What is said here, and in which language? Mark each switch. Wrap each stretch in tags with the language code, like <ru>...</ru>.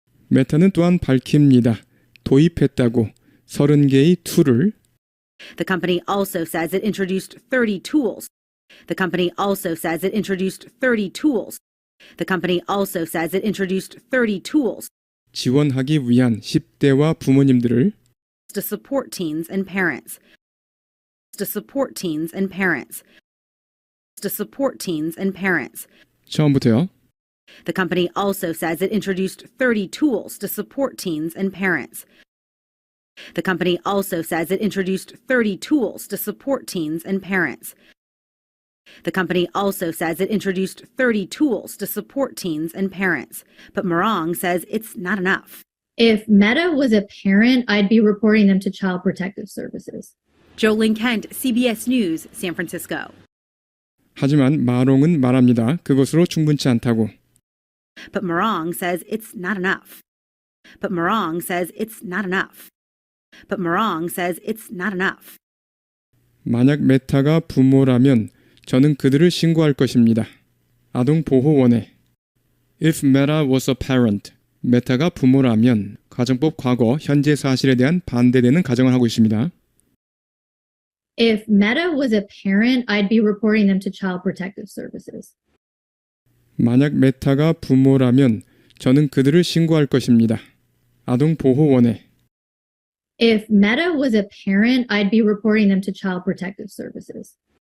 <ko>메타는 또한 밝힙니다. 도입했다고 30개의 툴을</ko> <en>The company also says it introduced 30 tools. The company also says it introduced 30 tools. The company also says it introduced 30 tools</en> <ko>지원하기 위한 10대와 부모님들을</ko> <en>to support teens and parents. To support teens and parents. To support teens and parents.</en> <ko>처음부터요.</ko> <en>The company also says it introduced 30 tools to support teens and parents. The company also says it introduced 30 tools to support teens and parents. The company also says it introduced 30 tools to support teens and parents. But Morong says it's not enough. If Meta was a parent, I'd be reporting them to Child Protective Services. Jolyn Kent, CBS News, San Francisco.</en> <ko>하지만 마롱은 말합니다. 그것으로 충분치 않다고.</ko> <en>But Morong says it's not enough. But Morong says it's not enough. But Morong says it's not enough.</en> <ko>만약 메타가 부모라면 저는 그들을 신고할 것입니다. 아동보호원에</ko> <en>If Meta was a parent,</en> <ko>메타가 부모라면 가정법 과거, 현재 사실에 대한 반대되는 가정을 하고 있습니다.</ko> <en>If Meta was a parent, I'd be reporting them to Child Protective Services.</en> <ko>만약 메타가 부모라면 저는 그들을 신고할 것입니다. 아동보호원에</ko> <en>If Meta was a parent, I'd be reporting them to Child Protective Services.</en>